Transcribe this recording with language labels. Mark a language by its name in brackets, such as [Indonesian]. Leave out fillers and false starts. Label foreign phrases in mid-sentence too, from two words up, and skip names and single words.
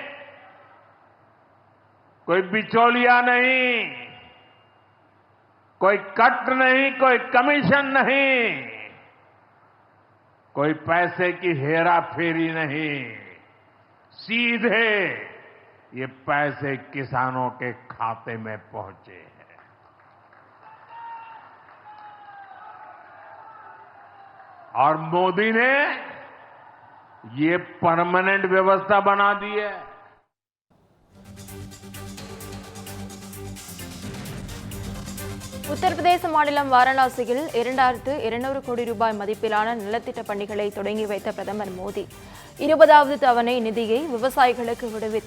[Hindi] कोई बिचौलिया नहीं, कोई कट नहीं, कोई कमीशन नहीं, कोई पैसे की हेरा फेरी नहीं, सीधे ये पैसे किसानों के खाते में पहुंचे हैं। और मोदी ने ये परमानेंट व्यवस्था बना दी है। [Tamil] உத்தரப்பிரதேச மாநிலம் வாரணாசியில் 2200 கோடி ரூபாய் மதிப்பிலான நலத்திட்ட பணிகளை தொடங்கி வைத்த பிரதமர் மோடி 20வது தவணை நிதியை விவசாயிகளுக்கு விடுவித்தார்.